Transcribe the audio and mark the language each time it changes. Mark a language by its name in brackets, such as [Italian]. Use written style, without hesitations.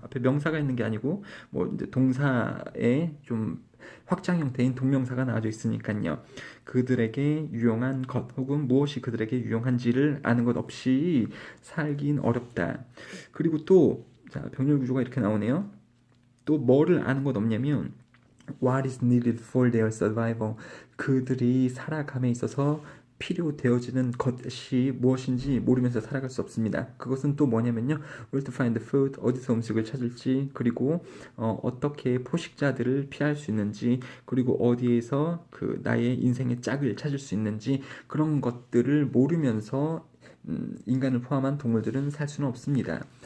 [Korean] 앞에 명사가 있는 게 아니고 뭐 이제 동사에 좀 확장 형태인 동명사가 나와져 있으니까요. 그들에게 유용한 것 혹은 무엇이 그들에게 유용한지를 아는 것 없이 살긴 어렵다. 그리고 또 자, 병렬 구조가 이렇게 나오네요. 또 뭐를 아는 것 없냐면 [English] What is needed for their survival? [Korean] 그들이 살아감에 있어서 필요되어지는 것이 무엇인지 모르면서 살아갈 수 없습니다. 그것은 또 뭐냐면요. [English] Where to find food, [Korean] 어디서 음식을 찾을지, 그리고 어떻게 포식자들을 피할 수 있는지, 그리고 어디에서 나의 인생의 짝을 찾을 수 있는지 그런 것들을 모르면서 인간을 포함한 동물들은 살 수는 없습니다.